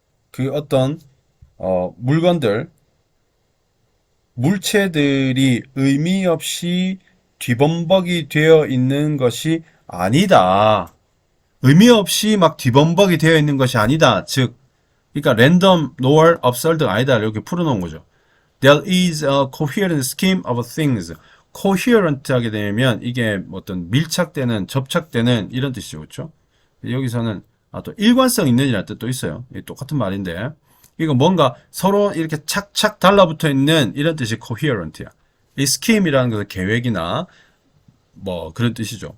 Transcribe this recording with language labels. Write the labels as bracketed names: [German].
[Korean] 그 어떤 물건들, 물체들이 의미 없이 뒤범벅이 되어 있는 것이 아니다. 의미 없이 막 뒤범벅이 되어 있는 것이 아니다. 즉, 그러니까 [English] random nor absurd [Korean] 아니다. 이렇게 풀어놓은 거죠. [English] There is a coherent scheme of things. [Korean] coherent 하게 되면 이게 어떤 밀착되는, 접착되는 이런 뜻이죠. 그렇죠? 여기서는 또 일관성 있는 이라는 뜻도 있어요. 똑같은 말인데 이거 뭔가 서로 이렇게 착착 달라붙어 있는 이런 뜻이 coherent야. 이 scheme이라는 것은 계획이나 뭐 그런 뜻이죠.